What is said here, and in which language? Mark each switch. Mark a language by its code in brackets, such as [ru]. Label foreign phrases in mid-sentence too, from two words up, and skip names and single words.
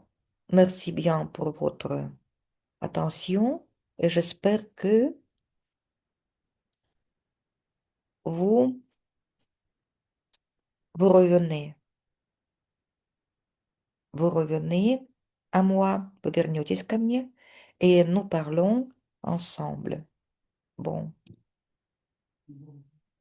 [fr] Merci bien pour votre attention et j'espère que vous, vous revenez. Vous revenez à moi, vous [ru] вернетесь ко мне, [fr] et nous parlons ensemble. Bon.